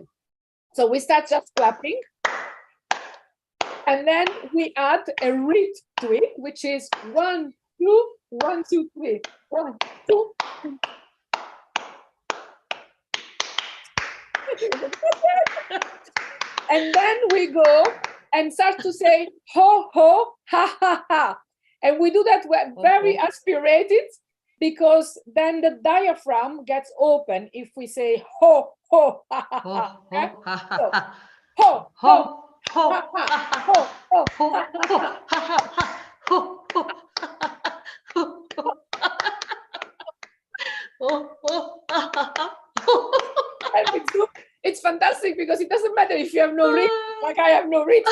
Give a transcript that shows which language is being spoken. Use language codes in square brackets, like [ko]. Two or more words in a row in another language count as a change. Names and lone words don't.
[en] So we start just clapping. And then we add a rhythm to it, which is 1, 2, 1, 2, 3. 1, 2, 3. And then we go and start to say ho, ho, ha, ha, ha. And we do that very aspirated, because then the diaphragm gets open if we say ho, ho, ha, ha, ha. Okay? So, ho, ho. It's fantastic, because it doesn't matter if you have no rhythm, like I have no rhythm.